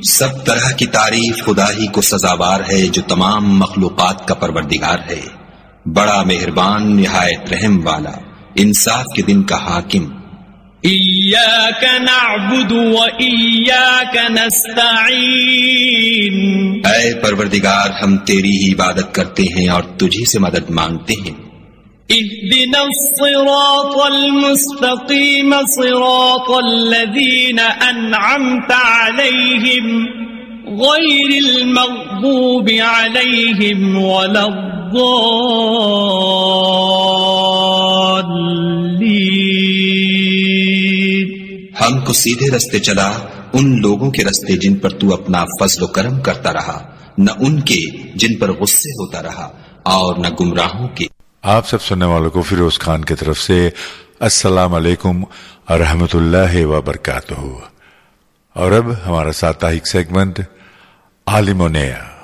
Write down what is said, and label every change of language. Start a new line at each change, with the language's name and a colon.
Urdu: سب طرح کی تعریف خدا ہی کو سزاوار ہے جو تمام مخلوقات کا پروردگار ہے، بڑا مہربان نہایت رحم والا، انصاف کے دن کا حاکم۔
Arabic: ایاک نعبد و ایاک نستعین،
Urdu: اے پروردگار ہم تیری ہی عبادت کرتے ہیں اور تجھی سے مدد مانگتے ہیں۔
Arabic: اهدنا الصراط المستقيم صراط الذين انعمت عليهم غير المغضوب عليهم ولا الضالين۔
Urdu: ہم کو سیدھے رستے چلا ان لوگوں کے رستے جن پر تو اپنا فضل و کرم کرتا رہا، نہ ان کے جن پر غصے ہوتا رہا، اور نہ گمراہوں کے۔ آپ سب سننے والوں کو فیروز خان کی طرف سے السلام علیکم اور رحمۃ اللہ وبرکاتہ۔ اور اب ہمارا ساپتاہک سیگمنٹ آلیمونیا۔